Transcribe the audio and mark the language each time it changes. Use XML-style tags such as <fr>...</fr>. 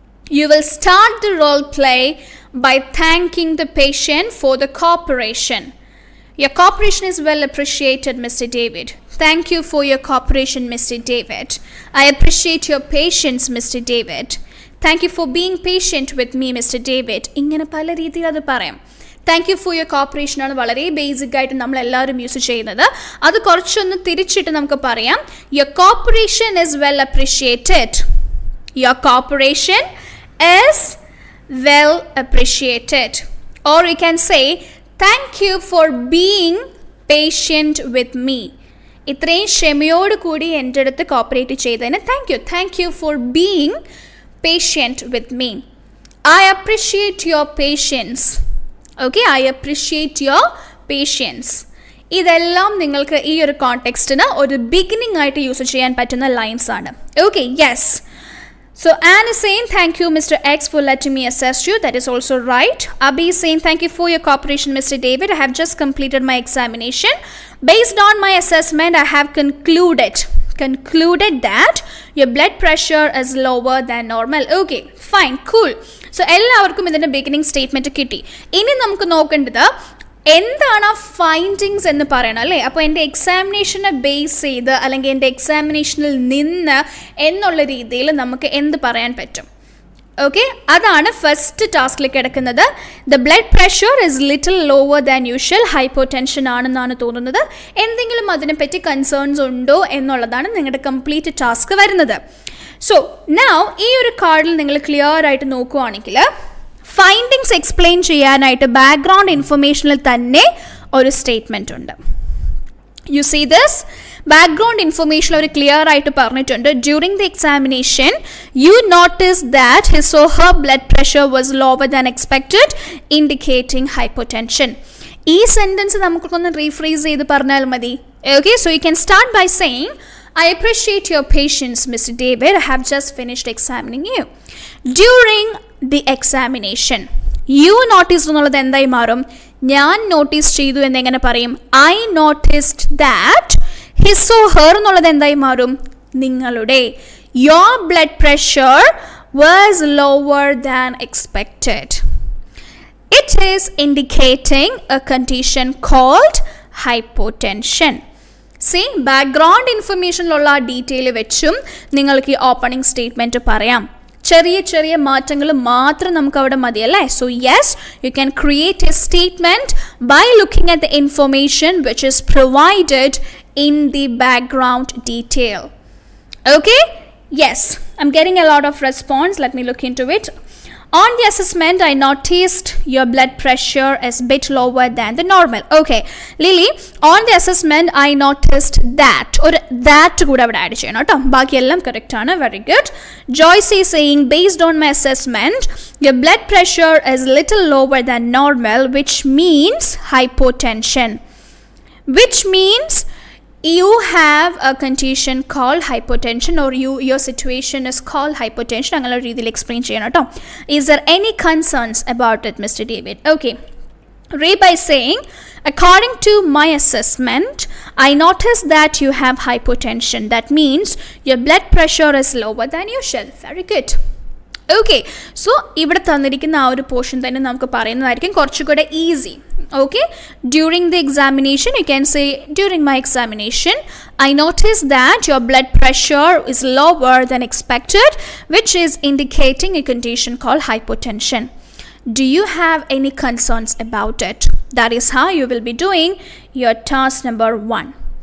<en>You will start the role play by thanking the patient for the cooperation. Your cooperation is well appreciated, Mr. David. Thank you for your cooperation, Mr. David. I appreciate your patience, Mr. David. Thank you for being patient with me, Mr.</en> <ml>David. Ingane pala reethil adu parayam.</ml> <en>Thank you for your cooperation</en> <ml>ആണ് വളരെ basic ആയിട്ട് നമ്മൾ എല്ലാവരും use ചെയ്യുന്നത്. അത് കുറച്ചൊന്ന് തിരിച്ചിട്ട് നമുക്ക് പറയാം.</ml> <en>Your cooperation is well appreciated. Your cooperation is well appreciated. Or you can say, thank you for being patient with me.</en> <ml>ഇത്രയും ക്ഷമയോട് കൂടി എൻ്റെ അടുത്ത് കോപ്പറേറ്റ് ചെയ്തതിന്</ml> <en>thank you for being patient with me. I appreciate your patience. Okay, I appreciate your patience.</en> <ml>ഇതെല്ലാം നിങ്ങൾക്ക് ഈ ഒരു കോണ്ടെക്സ്റ്റിന് ഒരു ബിഗിനിങ് ആയിട്ട് യൂസ് ചെയ്യാൻ പറ്റുന്ന ലൈൻസ് ആണ്.</ml> <en>Okay, yes. So, Anne is saying, thank you, Mr. X, for letting me assess you. That is also right. Abhi is saying, thank you for your cooperation, Mr. David. I have just completed my examination. Based on my assessment, I have concluded that your blood pressure is lower than normal. Okay, fine, cool.</en> <ml>So, എല്ലാവർക്കും ഇതിൻ്റെ beginning statement കിട്ടി. ഇനി നമുക്ക് നോക്കേണ്ടത് എന്താണ് findings എന്ന് പറയണം അല്ലേ. അപ്പോൾ എൻ്റെ എക്സാമിനേഷനെ ബേസ് ചെയ്ത് അല്ലെങ്കിൽ എൻ്റെ എക്സാമിനേഷനിൽ നിന്ന് എന്നുള്ള രീതിയിൽ നമുക്ക് എന്ത് പറയാൻ പറ്റും? ഓക്കെ, അതാണ് ഫസ്റ്റ് ടാസ്കിൽ കിടക്കുന്നത്.</ml> <en>the blood pressure is little lower than usual, hypotension</en> <ml>ആണെന്നാണ് തോന്നുന്നത്. എന്തെങ്കിലും അതിനെപ്പറ്റി കൺസേൺസ് ഉണ്ടോ എന്നുള്ളതാണ് നിങ്ങളുടെ കംപ്ലീറ്റ് ടാസ്ക് വരുന്നത്. സോ നൗ ഈ ഒരു കാർഡിൽ നിങ്ങൾ ക്ലിയർ ആയിട്ട് നോക്കുകയാണെങ്കിൽ ഫൈൻഡിങ്സ് എക്സ്പ്ലെയിൻ ചെയ്യാനായിട്ട് ബാക്ക്ഗ്രൗണ്ട് ഇൻഫർമേഷനിൽ തന്നെ ഒരു സ്റ്റേറ്റ്മെൻറ്റ് ഉണ്ട്.</ml> <en>you see this background information</en> <ml>ഒരു ക്ലിയർ ആയിട്ട് പറഞ്ഞിട്ടുണ്ട്.</ml> <en>During the examination you notice that his or her blood pressure was lower than expected, indicating hypotension.</en> <ml>ഈ സെൻറ്റൻസ് നമുക്കൊന്ന് റീഫ്രേസ് ചെയ്ത് പറഞ്ഞാൽ മതി.</ml> <en>Okay, so you can start by saying, I appreciate your patience, Mr. David. I have just finished examining you. During the examination, you noticed</en> <ml>എന്നുള്ളത് എന്തായി മാറും? ഞാൻ notice ചെയ്തു എന്നെങ്ങനെ പറയും?</ml> <en>I noticed that. His or her</en> <ml>എന്നുള്ളത് എന്തായി മാറും? നിങ്ങളുടെ.</ml> <en>Your blood pressure was lower than expected. It is indicating a condition called hypotension.</en> <ml>C background ഇൻഫർമേഷനിലുള്ള ആ ഡീറ്റെയിൽ വെച്ചും നിങ്ങൾക്ക് ഈ ഓപ്പണിംഗ് സ്റ്റേറ്റ്മെൻറ്റ് പറയാം. ചെറിയ ചെറിയ മാറ്റങ്ങൾ മാത്രം നമുക്ക് അവിടെ മതിയല്ലേ.</ml> <en>So yes, you can create a statement by looking at the information which is provided in the background detail. Okay, yes, I'm getting a lot of response. Let me look into it. On the assessment, I noticed your blood pressure is a bit lower than the normal. Okay, Lily, on the assessment, I noticed that.</en> <ml>Or that kuda avada add cheyana ട്ടോ. ബാക്കി എല്ലാം correct ആണ്.</ml> <en>Very good. Joyce is saying, based on my assessment, your blood pressure is little lower than normal, which means hypotension. Which means you have a condition called hypotension, or your situation is called hypotension. I'm going to explain to. Is there any concerns about it, Mr. David? Okay. Ray by saying, according to my assessment, I noticed that you have hypotension. That means your blood pressure is lower than usual. Very good.</en> <ml>Okay, so ഇവിടെ തന്നിരിക്കുന്ന ആ ഒരു portion തന്നെ നമുക്ക് പറയുന്നതായിരിക്കും കുറച്ചുകൂടെ easy.</ml> <en>Okay, during the examination, you can say, during my examination, I noticed that your blood pressure is lower than expected, which is indicating a condition called hypotension. Do you have any concerns about it? That is how you will be doing your task number 1.</en>